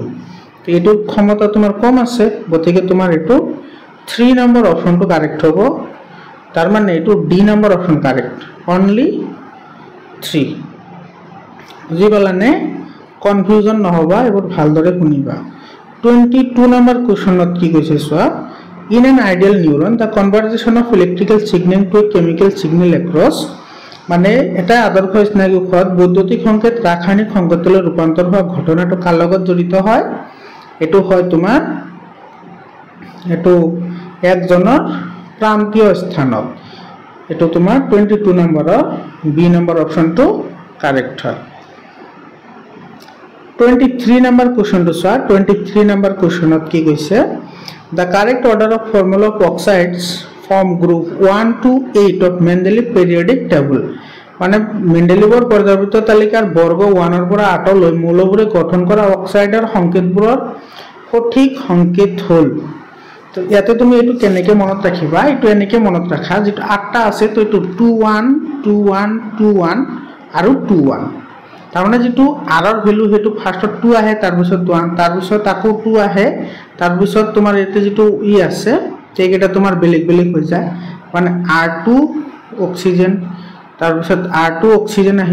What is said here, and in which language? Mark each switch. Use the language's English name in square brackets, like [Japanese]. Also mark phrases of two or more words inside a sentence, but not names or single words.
[Assamese] তো এইটো ক্ষমতা তোমাৰ কম আছে গতিকে তোমাৰ এইটো 3 নম্বৰ অপশ্যনটো কাৰেক্ট হ'ব। তাৰ মানে এইটো ডি নম্বৰ অপশ্যন [English] correct only [Assamese] 3। বুজি পালানে? কনফিউজন নহবা এইবোৰ ভালদৰে শুনিবা। 22 নম্বৰ কুৱেশ্যনত কি কৈছে চোৱা [English] In an ideal neuron, the conversion of electrical signal to a chemical signal across [Assamese] মানে এটা আদৰ্শ স্নায়ুকোষত বৈদ্যুতিক সংকেত ৰাসায়নিক সংকেতলৈ ৰূপান্তৰ হোৱা ঘটনাটো কাৰ লগত জড়িত হয়। এটো হয় তোমাৰ এটো একজনৰ প্ৰান্তীয় স্থানত। এটো তোমাৰ 22 নম্বৰৰ বি নম্বৰ অপশ্যনটো কাৰেক্ট হয়। 23 নম্বৰ কুৱেশ্যনটো চোৱা 23 নম্বৰ কুৱেশ্যনত কি কৈছে [English] The correct order of formula of oxides from group 1 to 8 of Mendeleev periodic table [Assamese] মানে মেন্ডেলিভৰ পৰ্যায়বৃত্ত তালিকাৰ বৰ্গ 1 ৰ পৰা 8 লৈ মৌলবোৰে গঠন কৰা অক্সাইডৰ সংকেতবোৰৰ সঠিক সংকেত হ'ল। তো ইয়াতে তুমি এটো কেনেকৈ মনত ৰাখিবা এটো এনেকৈ মনত ৰাখা যেটো 8টা আছে তো এটো 21 21 21 আৰু 21 তাৰমানে যেটো r ৰ ভ্যালু হেতু ফাৰ্স্টত 2 আহে তাৰ পিছত 1 তাৰ পিছত আকৌ 2 আহে তাৰ পিছত তোমাৰ এতে যেটো ই আছে সেইকেইটা তোমাৰ বেলেগ বেলেগ হৈ যায় মানে r2 অক্সিজেন তাৰ পিছত r2 অক্সিজেন